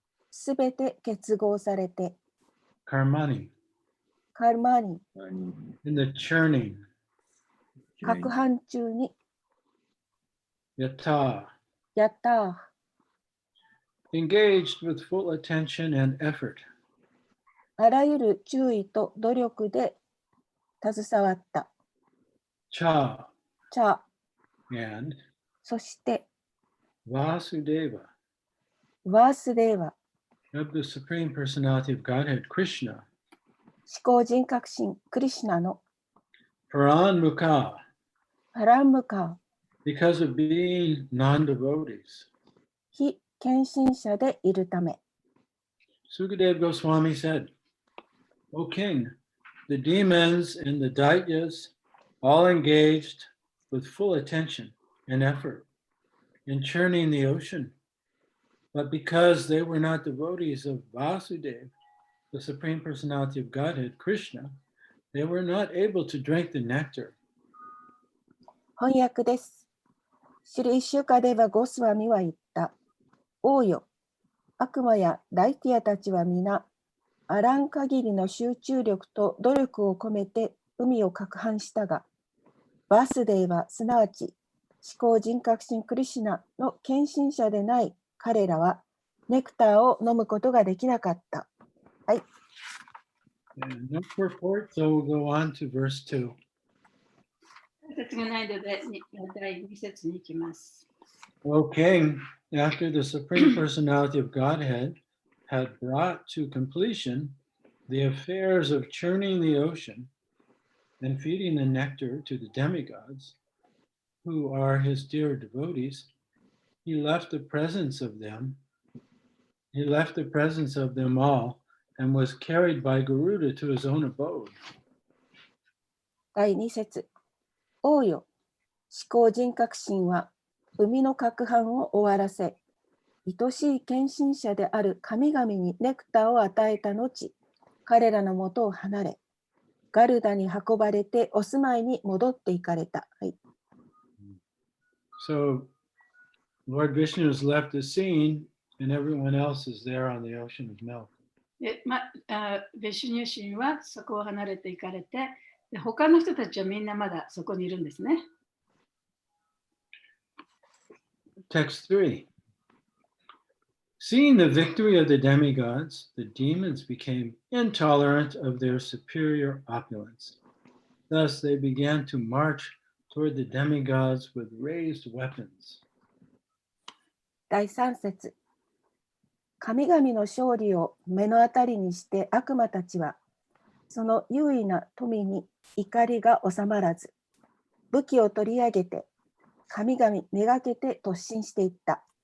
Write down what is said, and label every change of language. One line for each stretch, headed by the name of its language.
Japanese: すべて結合されて、
Sanskrit: Karmani,
Japanese: カルマニ、
English: in the churning.
Japanese: 攪拌中に、
Sanskrit: Yata,
Japanese: やったー。
English: engaged with full attention and effort.
Japanese: あらゆる注意と努力で携わった。
Sanskrit: Cha,
Japanese: チャ、
English: and
Japanese: そして、
Sanskrit: Vasudeva,
Japanese: ワースデーワ、
English: of the Supreme Personality of Godhead, Krishna,
Japanese: 思考人格神クリシュナの
Sanskrit: Paranmukha,
Japanese: パランムカー、
English: because of being non-devotees.
Japanese: 非献身者でいるため。
English: Sukadeva Goswami said, O king, the demons and the daityas all engaged with full attention and effort in churning the ocean. But because they were not devotees of Vasudeva, the Supreme Personality of Godhead, Krishna, they were not able to drink the nectar.
Japanese: 翻訳です。シュリー・シュカデバ・ゴスワミは言った。王よ、悪魔やダイティアたちは皆、あらん限りの集中力と努力を込めて海を攪拌したが、バスデーはすなわち思考人格神クリシュナの献身者でない彼らはネクターを飲むことができなかった。はい。
English: And no purport, so we'll go on to verse 2.
Japanese: 解説がないので第2節に行きます。
English: O king, after the Supreme Personality of Godhead had brought to completion the affairs of churning the ocean and feeding the nectar to the demigods, who are his dear devotees, he left the presence of them all and was carried by Garuda to his own abode.
Japanese: 第2節。王よ、思考人格神は海の攪拌を終わらせ、愛しい献身者である神々にネクターを与えた後、彼らのもとを離れ、ガルダに運ばれてお住まいに戻っていかれた。はい。
English: So Lord Vishnu has left the scene and everyone else is there on the ocean of milk.
Japanese: でヴィシュニュ神はそこを離れていかれて、で他の人たちはみんなまだそこにいるんですね。
English: Text 3. Seeing the victory of the demigods, the demons became intolerant of their superior opulence. Thus, they began to march toward the demigods with raised weapons.
Japanese: 第3節。神々の勝利を目の当たりにして悪魔たちは、その優位な富に怒りが収まらず、武器を取り上げて、神々めがけて突進していった。